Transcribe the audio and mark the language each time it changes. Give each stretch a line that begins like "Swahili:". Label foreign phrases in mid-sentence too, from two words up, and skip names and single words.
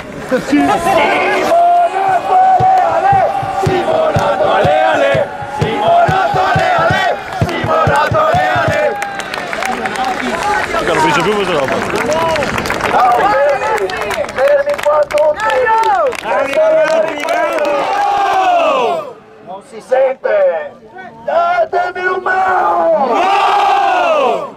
Italian: Simonato ale ale, Simonato ale ale, Simonato ale ale. Non finisce più questa roba. Fermi qua tutti! Non si sente! Datemi un mano! No!